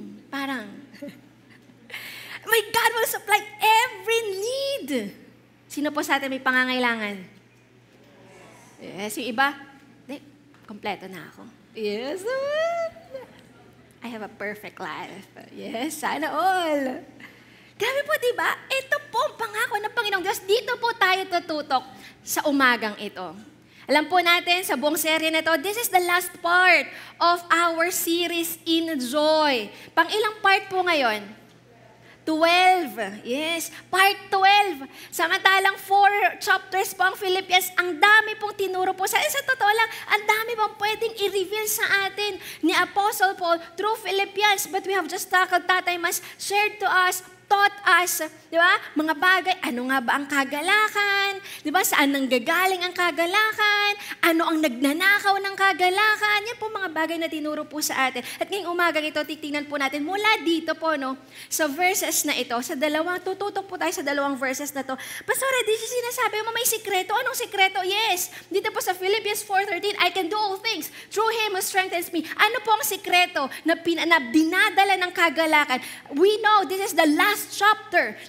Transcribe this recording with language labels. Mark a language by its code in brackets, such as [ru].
[en] Parang, my God will supply every need. [tl] Sino po sa atin may pangangailangan? Yes, yung iba? Kompleto na ako. [en] Yes, I have a perfect life. [tl] Yes, sana all. Grabe po, diba? Ito po ang pangako ng Panginoong Diyos. Dito po tayo tututok sa umagang ito. Alam po natin, sa buong serye na ito, [en] this is the last part of our series in Joy. [tl] Pang ilang part po ngayon? 12. Yes, part 12. Samantalang 4 chapters po ang Philippians, ang dami pong tinuro po. Sa totoo lang, ang dami pong pwedeng i-reveal sa atin ni Apostle Paul through Philippians. [en] But we have just tackled, Tatay Mas shared to us, taught us, [tl] di ba? Mga bagay, ano nga ba ang kagalakan? Di ba? Saan nanggagaling ang kagalakan? Ano ang nagnanakaw ng kagalakan? Yan po mga bagay na tinuro po sa atin. At ngayong umagang ito, titingnan po natin mula dito po, no? Sa verses na ito, tututok po tayo sa dalawang verses na to. Pastora, di siya sinasabi mo may sikreto. Anong sikreto? Yes. Dito po sa [en] Philippians 4:13, I can do all things through Him who strengthens me. [tl] Ano po ang sikreto na dinadala ng kagalakan? [en] We know this is the last chapter.